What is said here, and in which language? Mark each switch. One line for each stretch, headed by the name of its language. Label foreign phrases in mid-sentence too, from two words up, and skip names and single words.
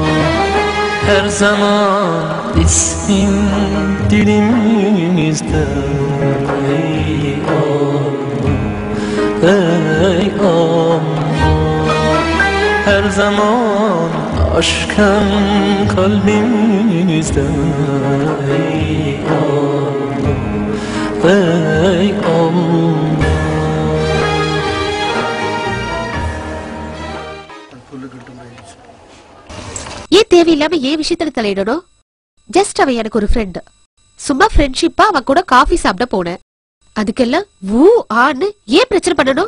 Turkish: Her zaman ismin dilimizde, ey Allah, ey Allah. Her zaman aşkın kalbimizde, ey Allah, ey Allah.
Tamil: ஏன் தேவையில்லாம ஏன் விஷயத்துல தலையிடணும்? ஜஸ்ட் அவன் எனக்கு ஒரு ஃப்ரெண்ட், சும்மா ஃப்ரெண்ட்ஷிப்பா அவன் கூட காஃபி சாப்பிட போனேன். அதுக்கெல்லாம் ஊ ஆன்னு ஏன் பிரச்சனை பண்ணணும்?